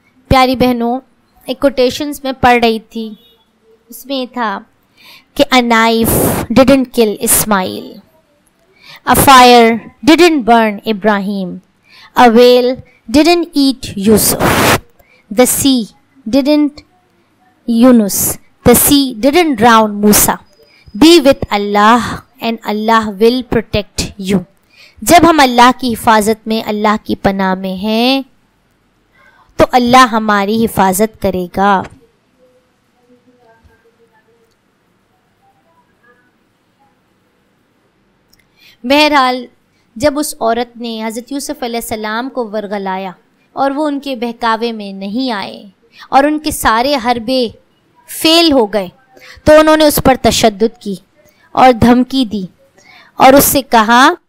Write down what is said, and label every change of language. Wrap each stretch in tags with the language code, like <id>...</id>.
<ur>پیاری بہنوں، ایک کوٹیشنز میں پڑھ رہی تھی، اس میں یہ تھا کہ</ur> <en>a knife didn't kill Ismail, a fire didn't burn Ibrahim, a whale didn't eat Yusuf, the sea didn't Yunus, the sea didn't drown Musa. Be with Allah and Allah will protect you.</en> <ur>جب ہم اللہ کی حفاظت میں، اللہ کی پناہ میں ہیں تو اللہ ہماری حفاظت کرے گا۔ بہرحال جب اس عورت نے حضرت یوسف علیہ السلام کو ورغلایا اور وہ ان کے بہکاوے میں نہیں آئے اور ان کے سارے حربے فیل ہو گئے، تو انہوں نے اس پر تشدد کی اور دھمکی دی اور اس سے کہا</ur>